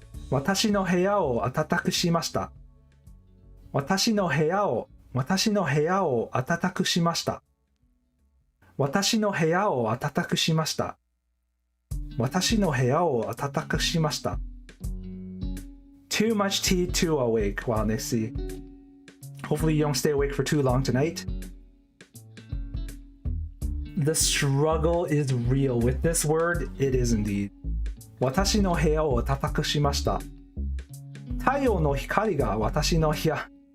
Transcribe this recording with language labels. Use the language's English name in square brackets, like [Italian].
[Japanese] 私の部屋を暖かくしました。私の部屋を私の部屋を暖かくしました。私の部屋を暖かくしました。私の部屋を暖かくしました。 [English] Too much tea, too awake. Wow, let's see. Hopefully you don't stay awake for too long tonight. The struggle is real. With this word, it is indeed. [Japanese] 私の部屋を暖かくしました。太陽の光が私の部屋。